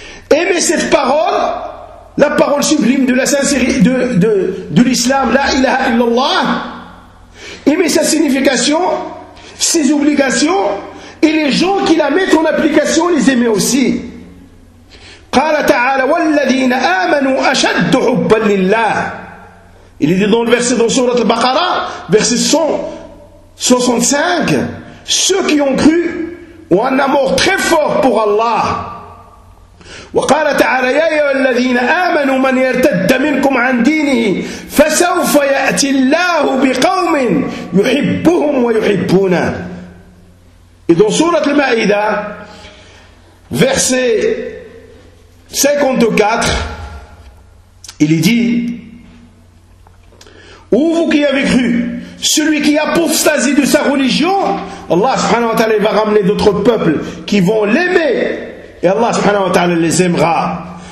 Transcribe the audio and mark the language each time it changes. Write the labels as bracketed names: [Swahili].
[French] Aimer cette parole, la parole sublime de la sincérité de l'islam, la ilaha illallah. Aimer sa signification, ses obligations. Et les gens qui la mettent en application les aimaient aussi. [Arabic] قال تعالى والذين آمنوا أشد حبا لله. [French] Il est dit dans le verset dans sourate Al-Baqara, verset 165, ceux qui ont cru ont un amour très fort pour Allah. [Arabic] وقال تعالى يا أيها الذين آمنوا من يرتد منكم عن دينه فسوف يأتي الله بقوم يحبهم ويحبونه. [French] Et dans Surat Al-Ma'ida, verset 54, il est dit, « Ô vous qui avez cru, celui qui apostasie de sa religion, Allah subhanahu wa ta'ala va ramener d'autres peuples qui vont l'aimer, et Allah subhanahu wa ta'ala les aimera.